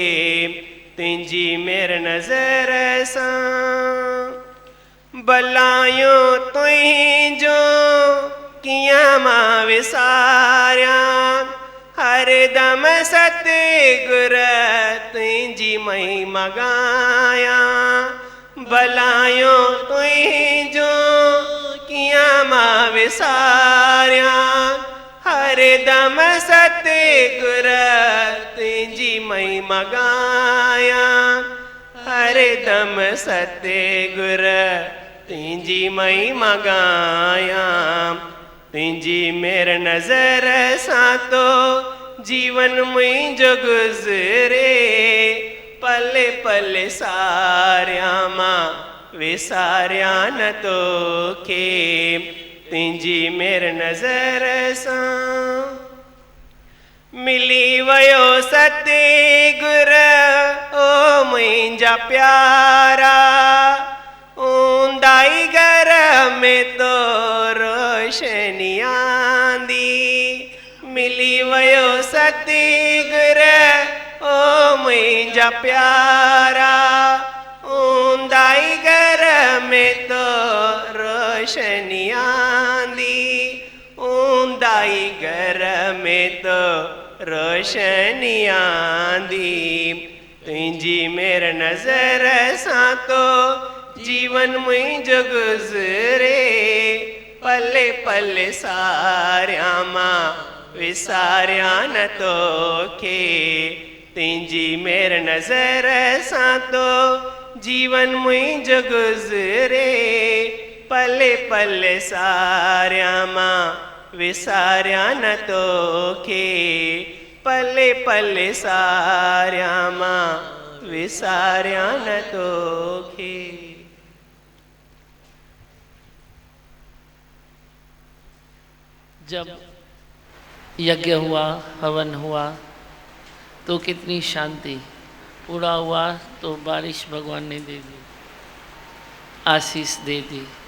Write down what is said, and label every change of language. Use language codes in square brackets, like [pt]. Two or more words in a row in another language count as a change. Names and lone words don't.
[sd] तुझी मेर नजर सां भलायूं तुझो किया मां विसारिया, हर दम सतगुर तुझी महिमा गाया। भलायूं तुझो किया मां विसारिया, हरदम सतगुर तुझी महिमा गाया, हरदम सतगुर तुझी महिमा गाया। तुझी मेर नजर सा तो जीवन मुझो गुजरे, पल पल सारिया मां विसारिया न तो के। तुझी मेर नजर सा मिली वयो सतगुर ओ मुझा प्यारा, ऊंदाई घर में तो रोशनी आंदी। मिली वयो सतगुर ओ मुझा प्यारा, ऊंदाई घर में तो रोशनी आंदी। ऊंदाई घर में तो रोशनी आंदी। तुझी मेर नजर सा तो जीवन मुझो गुजरे, पल पल सारिया मां विसारिया न तो के। तुझी मेर नजर सा तो जीवन मुझो गुजरे, पल पल सारिया मां विसारिया न तो के। पल पल सारिया मां विसारिया न तो के। [hi] जब यज्ञ हुआ, हवन हुआ तो कितनी शांति। पूरा हुआ तो बारिश भगवान ने दे दी, आशीष दे दी।